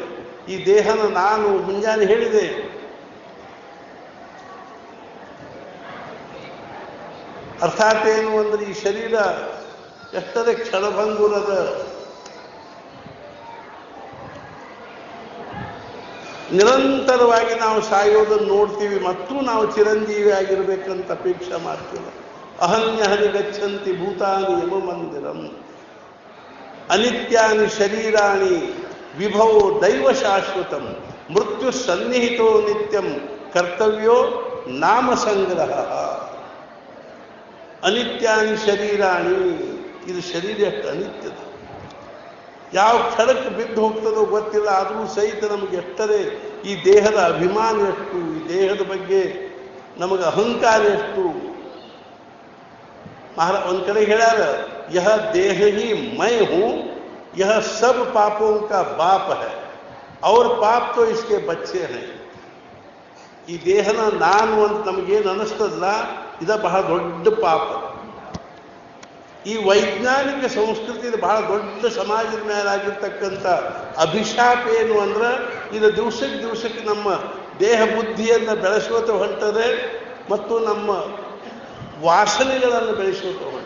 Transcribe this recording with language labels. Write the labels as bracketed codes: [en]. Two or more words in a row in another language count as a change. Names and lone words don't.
[kn] ಈ ದೇಹನ ನಾನು ಮುಂಜಾನೆ ಹೇಳಿದೆ, ಅರ್ಥಾತ್ ಏನು ಅಂದರೆ ಈ ಶರೀರ ಎಷ್ಟರೇ ಕ್ಷಣಭಂಗುರದ. ನಿರಂತರವಾಗಿ ನಾವು ಸಾಯೋದನ್ನು ನೋಡ್ತೀವಿ ಮತ್ತು ನಾವು ಚಿರಂಜೀವಿ ಆಗಿರ್ಬೇಕಂತ ಅಪೇಕ್ಷೆ ಮಾಡ್ತೀವಿ. [sa] ಅಹನ್ಯಹನಿ ಗಚ್ಚಂತಿ ಭೂತಾನಿ ಯಮ ಮಂದಿರಂ ಅನಿತ್ಯಾನಿ ಶರೀರಾಣಿ ವಿಭವೋ ದೈವ ಶಾಶ್ವತಂ ಮೃತ್ಯು ಸನ್ನಿಹಿತೋ ನಿತ್ಯಂ ಕರ್ತವ್ಯೋ ನಾಮ ಸಂಗ್ರಹ. ಅನಿತ್ಯಾನಿ ಶರೀರಾಣಿ, [kn] ಇದು ಶರೀರ ಎಷ್ಟು ಅನಿತ್ಯದ, ಯಾವ ಕ್ಷಣಕ್ಕೆ ಬಿದ್ದು ಹೋಗ್ತದೋ ಗೊತ್ತಿಲ್ಲ. ಆದರೂ ಸಹಿತ ನಮಗೆ ಎಷ್ಟರೇ ಈ ದೇಹದ ಅಭಿಮಾನ ಎಷ್ಟು, ಈ ದೇಹದ ಬಗ್ಗೆ ನಮಗೆ ಅಹಂಕಾರ ಎಷ್ಟು. ಒಂದು ಕಡೆ ಹೇಳ್ಯಾರ, [hi] यह देह ही मैं हूँ, यह सब पापों का बाप है और पाप तो इसके बच्चे हैं. [kn] ಈ ದೇಹನ ನಾನು ಅಂತ ನಮಗೇನು ಅನ್ನಿಸ್ತದಲ್ಲ, ಇದ ಬಹಳ ದೊಡ್ಡ ಪಾಪ. ಈ ವೈಜ್ಞಾನಿಕ ಸಂಸ್ಕೃತಿದ ಬಹಳ ದೊಡ್ಡ ಸಮಾಜದ ಮೇಲಾಗಿರ್ತಕ್ಕಂಥ ಅಭಿಶಾಪ ಏನು ಅಂದ್ರೆ, ಇದು ದಿವಸಕ್ಕೆ ನಮ್ಮ ದೇಹ ಬುದ್ಧಿಯನ್ನು ಬೆಳೆಸೋತ ಹೊಂಟದೆ ಮತ್ತು ನಮ್ಮ ವಾಸನೆಗಳನ್ನು ಬೆಳೆಸೋತ ಹೊಂಟದೆ.